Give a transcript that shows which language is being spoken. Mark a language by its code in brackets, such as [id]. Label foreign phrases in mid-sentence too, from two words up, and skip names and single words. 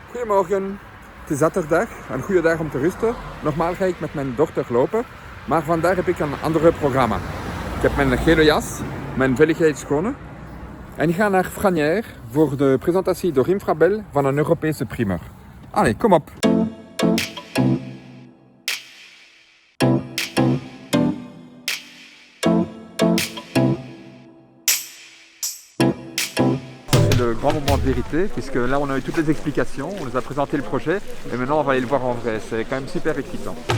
[nl] Goedemorgen, het is zaterdag, een goede dag om te rusten. Normaal ga ik met mijn dochter lopen, maar vandaag heb ik een ander programma. Ik heb mijn gele jas, mijn veiligheidsschoenen en ik ga naar Franières voor de presentatie door Infrabel van een Europese primeur. Allee, kom op! [fr] Le grand moment de vérité, puisque là on a eu toutes les explications, on nous a présenté le projet et maintenant on va aller le voir en vrai, c'est quand même super excitant.